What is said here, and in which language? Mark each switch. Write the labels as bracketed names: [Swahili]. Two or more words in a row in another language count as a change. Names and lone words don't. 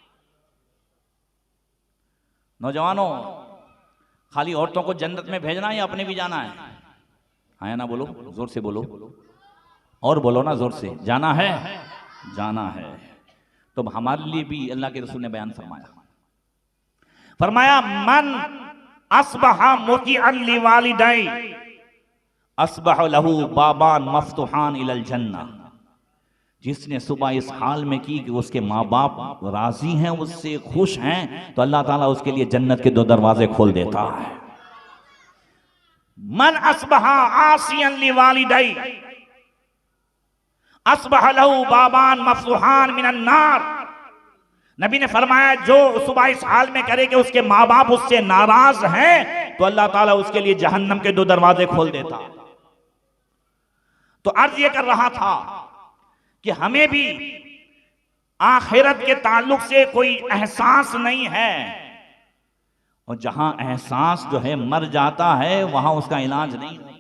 [Hindi] नौजवानों, खाली औरतों को जन्नत में भेजना है या अपने भी जाना है? हाँ ना बोलो, जोर से बोलो, और बोलो ना जोर से, जाना है, जाना है। तो हमारे लिए भी अल्लाह के रसूल ने बयान फरमाया, [Arabic] من أصبح مطيعا لوالديه أصبح له بابان مفتوحان إلى الجنة, [Hindi] जिसने सुबह इस हाल में की कि उसके माँ बाप राजी हैं, उससे खुश हैं, तो अल्लाह ताला उसके लिए जन्नत के 2 दरवाजे खोल देता है। [Arabic] من أصبح عاصيا لوالديه أصبح له بابان مفتوحان من النار, [Hindi] नबी ने फरमाया जो सुबह इस हाल में करे कि उसके माँ बाप उससे नाराज हैं, तो अल्लाह ताला उसके लिए जहन्नम के 2 दरवाजे खोल देता। तो अर्ज ये कर रहा था कि हमें भी आखिरत के ताल्लुक से कोई एहसास नहीं है, और जहां एहसास जो है मर जाता है वहां उसका इलाज नहीं।